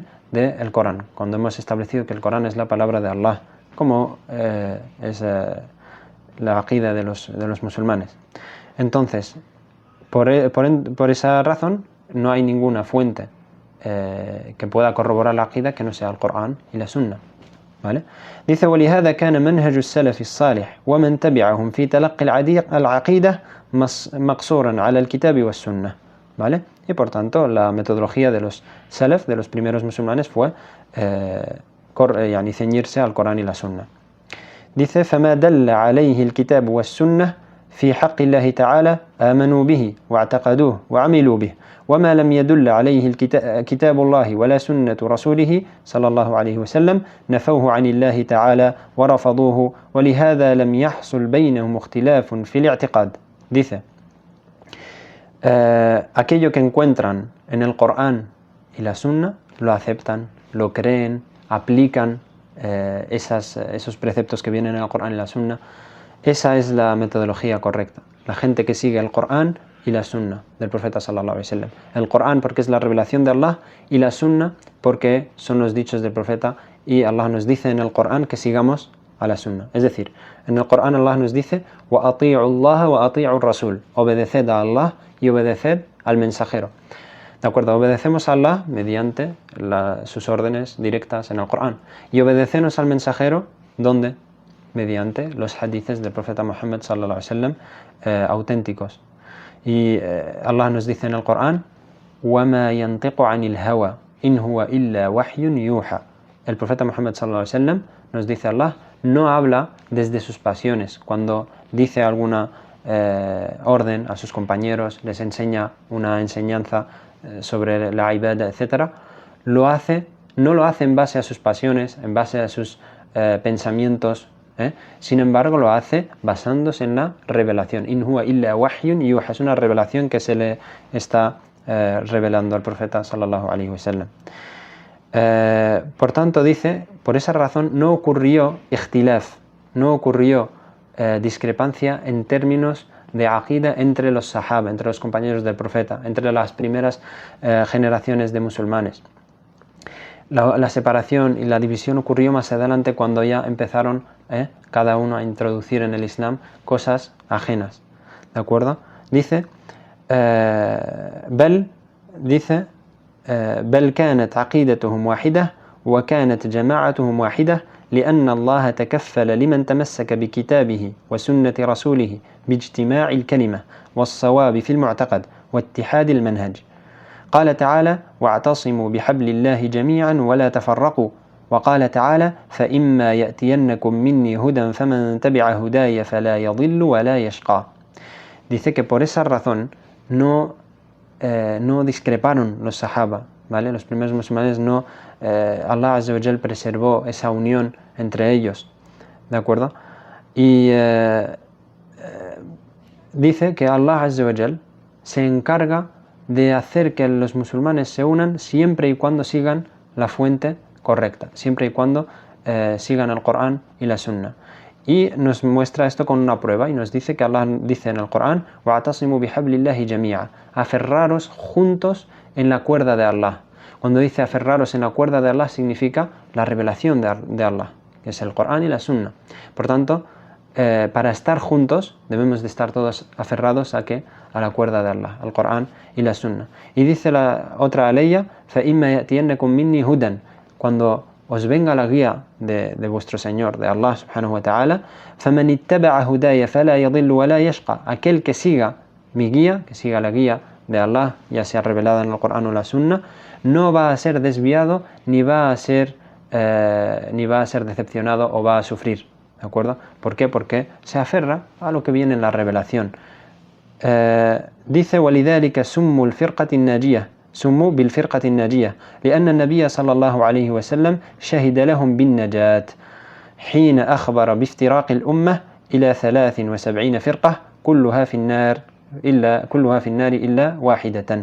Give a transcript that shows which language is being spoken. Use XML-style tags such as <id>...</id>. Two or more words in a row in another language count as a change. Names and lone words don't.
<es>Del Corán, cuando hemos establecido que el Corán es la palabra de Allah, como es la aqida de los musulmanes. Entonces, por esa razón, no hay ninguna fuente que pueda corroborar la aqida que no sea el Corán y la Sunna. ¿Vale? Dice:</es> <ar>وَلِهَذَا كَانَ مَنْهَجُ السَّلَفِ الصَّالِحِ وَمَنْ تَبِعَهُم فِي تَلَقِّ الْعَقِيدَةِ مَقْصُورًا عَلَى الْكِتَابِ وَالسُّنَّةِ.</ar> <es>¿Vale? Y por tanto, la metodología de los salaf, de los primeros musulmanes, fue ceñirse al Corán y la Sunna. Dice:</es> <ar>فَمَا دَلَّ عَلَيْهِ الْكِتَابُ وَالسُّنَّةِ في حق الله تعالى آمنوا به واعتقدوه وعملوا به وما لم يدل عليه كتاب الله ولا سنة رسوله صلى الله عليه وسلم نفوه عن الله تعالى ورفضوه ولهذا لم يحصل بينهم اختلاف في الاعتقاد.</ar> <es>Dice: aquello que encuentran en el Corán y la Sunna lo aceptan, lo creen, aplican esos preceptos que vienen en el Corán y la Sunna. Esa es la metodología correcta. La gente que sigue el Corán y la Sunna del profeta</es> <ar>صلى الله عليه وسلم.</ar> <es>El Corán porque es la revelación de Allah y la Sunna porque son los dichos del profeta, y Allah nos dice en el Corán que sigamos a la Sunna. Es decir, en el Corán Allah nos dice:</es> <ar>وَأَطِيعُوا اللَّهَ وَأَطِيعُوا الرَّسُولَ,</ar> <es>obedeced a Allah y obedeced al mensajero. ¿De acuerdo? Obedecemos a Allah mediante sus órdenes directas en el Corán, y obedecemos al mensajero, ¿dónde? Mediante los hadices del profeta Muhammad</es> <ar>صلى الله عليه وسلم</ar> <es>auténticos. Y Allah nos dice en el Corán:</es> <ar>وَمَا يَنْطِقُ عَنِ الْهَوَى إِنْ هُوَ إِلَّا وَحْيٌ يُوحَى.</ar> <es>El profeta Muhammad</es> <ar>صلى الله عليه وسلم,</ar> <es>nos dice Allah, no habla desde sus pasiones. Cuando dice alguna orden a sus compañeros, les enseña una enseñanza sobre la ibadah, etc., no lo hace en base a sus pasiones, en base a sus pensamientos. Sin embargo, lo hace basándose en la revelación.</es> <ar>إن هو إلا وحي يوحى,</ar> <es>es una revelación que se le está revelando al profeta</es> <ar>صلى الله عليه وسلم.</ar> <es>Por tanto, dice, por esa razón no ocurrió ikhtilaf, no ocurrió discrepancia en términos de aqida entre los sahaba, entre los compañeros del profeta, entre las primeras generaciones de musulmanes. La separación y la división ocurrió más adelante, cuando ya empezaron cada uno a introducir en el Islam cosas ajenas. ¿De acuerdo? Dice:</es> <ar>بل كانت عقيدتهم واحدة وكانت جماعتهم واحدة لأن الله تكفل لمن تمسك بكتابه وسنة رسوله باجتماع الكلمة والصواب في المعتقد واتحاد المنهج. قال تعالى: واعتصموا بحبل الله جميعا ولا تفرقوا. وقال تعالى: فإما يأتينكم مني هدى فمن تبع هداي فلا يضل ولا يشقى.</ar> <es>Dice que por esa razón no discreparon los sahaba, ¿vale? Los primeros musulmanes no, Allah</es> <ar>عز وجل</ar> <es>preservó esa unión entre ellos, ¿de acuerdo? Y dice que Allah</es> <ar>عز وجل</ar> <es>se encarga de hacer que los musulmanes se unan siempre y cuando sigan la fuente correcta, siempre y cuando sigan el Corán y la Sunna. Y nos muestra esto con una prueba, y nos dice que Allah dice en el Corán:</es> <ar>وَاعْتَصِمُوا بِحَبْلِ اللَّهِ جَمِيعًا,</ar> <es>aferraros juntos en la cuerda de Allah. Cuando dice aferraros en la cuerda de Allah, significa la revelación de Allah, que es el Corán y la Sunna. Por tanto, para estar juntos debemos de estar todos aferrados a la cuerda de Allah, al Corán y la Sunna. Y dice la otra aleya:</es> <ar>فَإِمَّا يَأْتِيَنَّكُم مِّنِّي هُدًى,</ar> <es>cuando os venga la guía de vuestro Señor, de Allah</es> <ar>سبحانه وتعالى, فَمَنِ اتَّبَعَ هُدَايَ فَلَا يَضِلُّ وَلَا يَشْقَى,</ar> <es>aquel que siga mi guía, que siga la guía de Allah, ya sea revelada en el Corán o la Sunna, no va a ser desviado, ni va a ser decepcionado o va a sufrir. ¿De acuerdo? ¿Por qué? Porque se aferra a lo que viene en la revelación. Dice:</es> <ar>وَلِذَلِكَ سُمُّوا الْفِرْقَةِ النَّاجِيَةِ سموا بالفرقة الناجية لأن النبي صلى الله عليه وسلم شهد لهم بالنجاة حين أخبر بافتراق الأمة إلى 73 فرقة كلها في النار كلها في النار إلا واحدة.</ar>